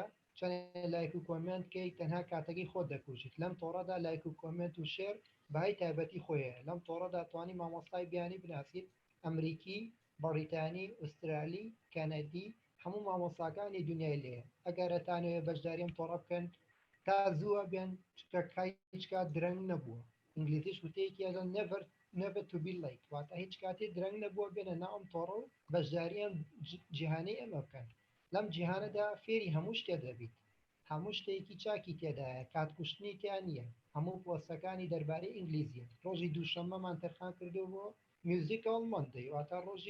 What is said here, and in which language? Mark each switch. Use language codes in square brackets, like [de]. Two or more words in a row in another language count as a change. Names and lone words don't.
[ckb] چەند لایک و کۆمنت کەی تەنها کاتەکەی خۆت دەکوژیت لەم تۆڕەدا لایک و کۆمنت و شێر بەهای تایبەتی خۆی هەیە لەم تۆڕەدا توانی مامۆستای بیانی بناسیت ئەمریکی بەڕیتانی ئوسترالی کەنەدی هەموو مامۆستاکانی دنیای لێ ئەگەرەتانەوێت بەشداریم تۆڕە بکەن تا زووە بێن چکە هیچ کات درەنگ نەبووە ئینگلیزیش وتەیەکی لە [en] never to be late [ckb] واتە هیچ کاتێ درەنگ نەبووە بێنە ناو ئەم تۆڕە و بەشداریان جیهانەی ئەمە بکەن لەم جیهانەدا فێری هەموو شتێ دەبیت هەموو شتێکی چاکی تێدایە کاتکوشتنی تیان نییە هەموو پۆستەکانی دەربارەی ئینگلیزیە ڕۆژی دووشەممەمان تەرخان کردووە [en] musical Monday [ckb] واتە